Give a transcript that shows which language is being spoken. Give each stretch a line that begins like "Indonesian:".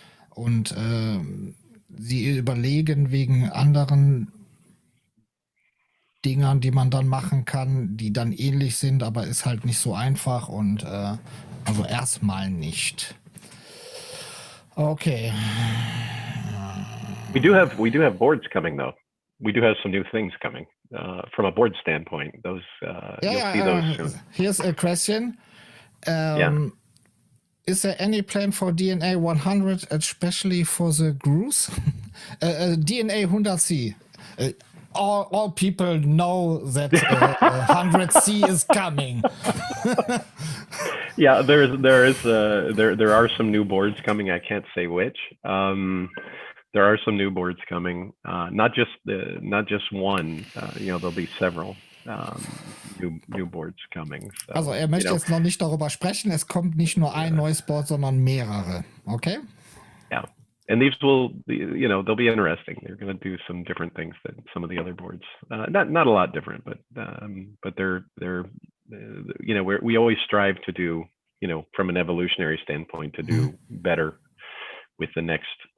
German: Und sie überlegen wegen anderen Dingern, die man dann machen kann, die dann ähnlich sind, aber ist halt nicht so einfach und also erstmal nicht.
English: Okay. We do have boards coming though. We do have some new things coming from a board standpoint. Those you'll see those soon. Here's a question. Is there any plan for DNA 100, especially for the grooves? DNA 100C. All people know that 100C is coming. Yeah, there are some new boards coming. I can't say which. There are some new boards coming. Not just one. There'll be several. New boards coming. So,
German: also möchte jetzt noch nicht darüber sprechen. Es kommt nicht nur ein neues Board, sondern mehrere.
English: Okay? Yeah, and these will be, they'll be interesting. They're going to do some different things than some of the other boards. Not a lot different, but they're we always strive to do, from an evolutionary standpoint, to do better with the next